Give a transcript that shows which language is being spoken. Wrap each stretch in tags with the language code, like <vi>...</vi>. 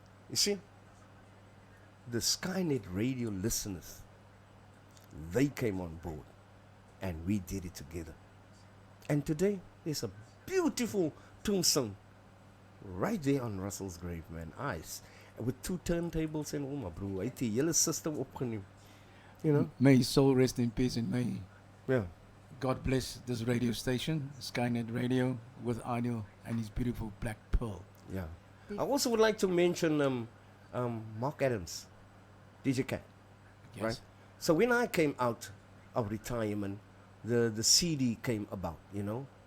<en>You see, the Skyynet Radio listeners, they came on board and we did it together. And today, there's a beautiful tombstone right there on Russell's grave, man. Ice. With 2 turntables and all, my bro.</en> <af>Hy het die hele system opgeneem.</af> <en>You know? May his soul rest in peace, and may Yeah. God bless this radio station, Skyynet Radio, with Ideal and his beautiful Black Pearl. Yeah. Did- I also would like to mention Mark Adams, DJ Cat. Yes. Right. So when I came out of retirement, the CD came about, you know.</en>